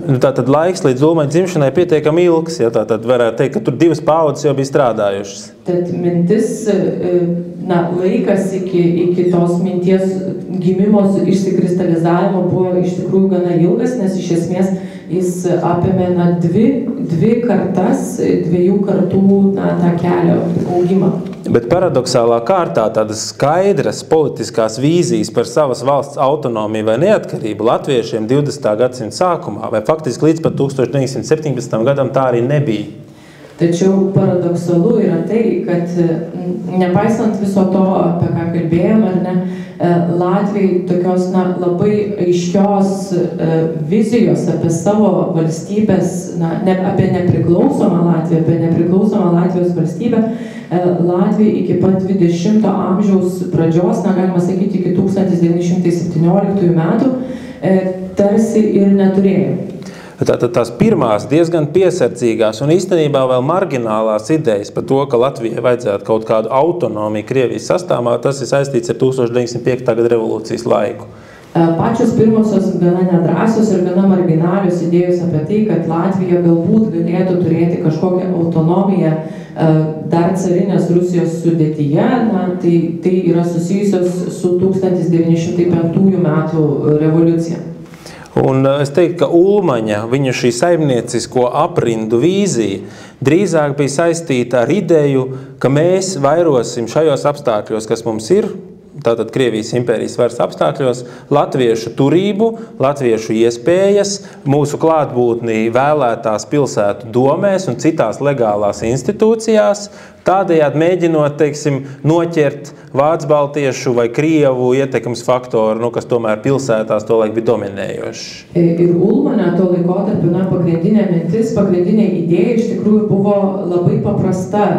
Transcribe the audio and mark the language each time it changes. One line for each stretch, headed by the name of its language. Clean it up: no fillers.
Latvian: Tātad laiks līdz Ulmaņa dzimšanai pietiekami ilgs, ja tātad varētu teikt, ka tur 2 paudzes jau bija strādājušas.
Lithuanian: Tad mintis, laikas iki tos minties gimimos išsikristalizavimo buvo iš tikrųjų gana ilgas, nes iš esmės jis apėmė dvi kartas, 2 kartų tą kelio augimą.
Latvian: Bet paradoxālā kārtā tādas skaidras politiskās vīzijas par savas valsts autonomiju vai neatkarību latviešiem 20. gadsimta sākumā, vai faktiski līdz pat 1917. gadam tā arī nebija.
Lithuanian: Tačiau paradoksalu yra tai, kad nepaisant viso to, apie ką kalbėjom, ar ne, Latvijai tokios labai aiškios vizijos apie savo valstybės, apie nepriklausomą Latviją, apie nepriklausomą Latvijos valstybę, Latvija iki pat 20 amžiaus pradžios, galima sakyti, iki 1917 metų, tarsi ir neturėjo.
Latvian: Tātad tās pirmās diezgan piesardzīgās un īstenībā vēl marginālās idejas par to, ka Latvijai vajadzētu kaut kādu autonomiju Krievijas sastāvā, tas ir saistīts ar 1905. gada revolūcijas laiku.
Lithuanian: Pačios pirmosios gana nedrąsios ir gana marginalios idėjos apie tai, kad Latvija galbūt galėtų turėti kažkokią autonomiją dar carinės Rusijos sudėtyje, tai yra susijusios su 1905 metų revoliucija.
Latvian: Un es teiktu, ka Ulmaņa, viņa šī saimniecisko aprindu vīzija drīzāk bija saistīta ar ideju, ka mēs vairosim šajos apstākļos, kas mums ir, tātad Krievijas impērijas varas apstākļos, latviešu turību, latviešu iespējas, mūsu klātbūtni vēlētās pilsētu domēs un citās legālās institūcijās, tādējādi mēģinot, teiksim, noķert vācu-baltiešu vai krievu ietekmes faktoru, kas tomēr pilsētās tolaik bija dominējošs.
Lithuanian: Ir Ulmanio to laikotarpiu, pagrindinė mintis, pagrindinė idėja iš tikrųjų buvo labai paprasta.